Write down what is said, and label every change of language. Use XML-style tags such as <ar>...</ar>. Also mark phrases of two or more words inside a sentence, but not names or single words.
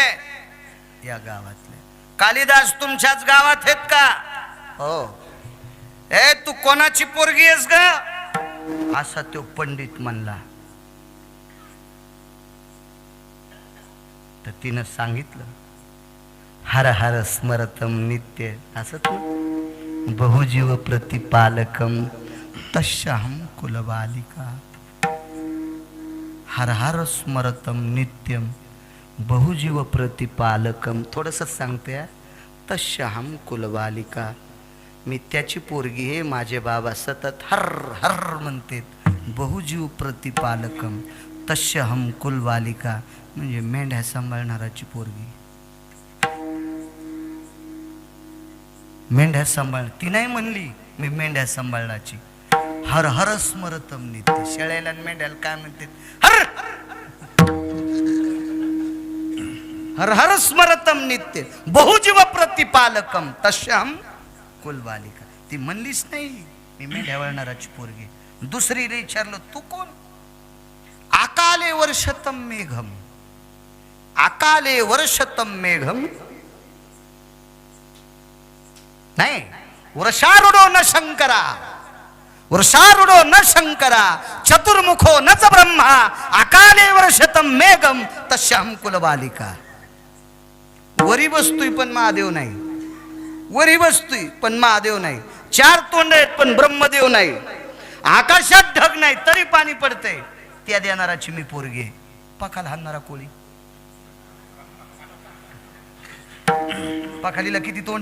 <mr>या गावातल्या. कालिदास तुमच्याच गावात आहेत का? हो. ए तू कोणाची पोरगी आहेस ग? असा तो पंडित म्हणला. तर तिनं सांगितलं</mr> <sa>हर हर स्मरतम नित्य असत बहुजीव प्रतिपालकम तस्याहम कुलबालिका. हर हर स्मरतम नित्यम बहुजीव प्रतिपालकम.</sa> <mr>थोडंसं सांगते.</mr> <sa>तस्याहम कुलबालिका.</sa> <mr>मी त्याची पोरगी आहे. माझे बाबा सतत हर हर म्हणते.</mr> <sa>बहुजीव प्रतिपालकम तस्याहम कुलबालिका</sa> <mr>म्हणजे मेंढ्या सांभाळणाराची पोरगी. मेंढ्या सांभाळ. ती नाही म्हणली मी मेंढ्या सांभाळण्याची.</mr> <sa>हर हर स्मरतम नित्य.</sa> <mr>शेळ्याला मेंढ्याला काय म्हणते?</mr> <sa>हर हर हर स्मरतम नित्य बहुजीव प्रतिपालकम तस्याम कुलबालिका.</sa> <mr>ती म्हणलीच नाही मी मेंढ्या वळणाराची पोरगी. दुसरीने विचारलं तू कोण?</mr> <sa>आकाले वर्षतम मेघम. आकाले वर्षतम मेघम नाही. वृषारूढो न शंकरा. वृषारूढो न शंकरा चतुर्मुखो न च ब्रह्मा आकाले वर्षतम मेघम तस्याम कुलबालिका.</sa> <mr>वरी बसतोय पण महादेव नाही. वरी बसतोय पण महादेव नाही. 4 तोंड आहेत पण ब्रह्मदेव नाही. आकाशात ढग नाही तरी पाणी पडतंय. त्या देणाराची मी पोरगी आहे. पाखाल हाणणारा कोळी. पाखालीला किती तोंड?</mr>